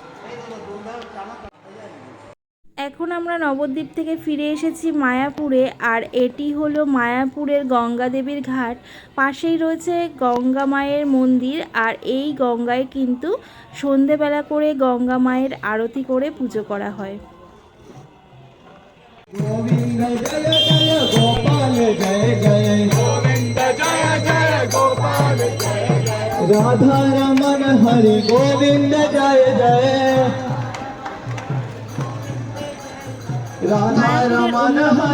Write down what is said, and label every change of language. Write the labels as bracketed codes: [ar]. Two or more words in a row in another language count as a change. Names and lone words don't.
[bn] এখন আমরা নবদ্বীপ থেকে ফিরে এসেছি মায়াপুরে, আর এটি হলো মায়াপুরের গঙ্গা দেবীর ঘাট। পাশেই রয়েছে গঙ্গা মায়ের মন্দির, আর এই গঙ্গায় কিন্তু সন্ধেবেলা করে গঙ্গা মায়ের আরতি করে পুজো করা হয়। [hi] गोविंद जय जय गोपाल जय जय गोविंद जय जय गोपाल जय जय राधा रमन हरि गोविंद जय जय राधा रमन हरि